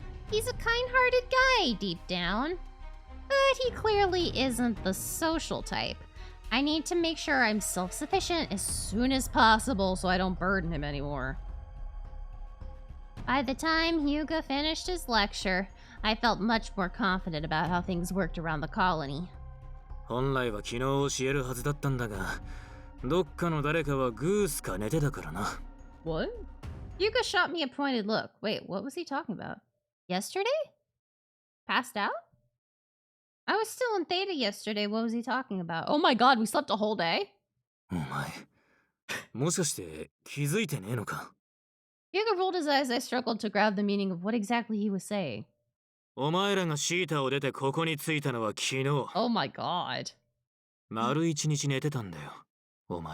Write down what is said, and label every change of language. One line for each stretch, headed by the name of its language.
English: He's a kind-hearted guy deep down, but he clearly isn't the social type. I need to make sure I'm self-sufficient as soon as possible so I don't burden him anymore. By the time Hyuga finished his lecture, I felt much more confident about how things worked around the colony.
Japanese: 本来は昨日教えるはずだったんだが、どっかの誰かはグースか寝てたからな。
English: What? Hyuga shot me a pointed look. Wait, what was he talking about? Yesterday? Passed out? I was still in Theta yesterday. What was he talking about? Oh my god, we slept a whole day?
Japanese: お前、もしかして気づいてねえのか？
English: Hyuga rolled his eyes as I struggled to grab the meaning of what exactly he was saying.
Japanese: お前らがシータを出てここに着いたのは昨日。
English: Oh my god.
Japanese: 丸一日寝てたんだよ、お前。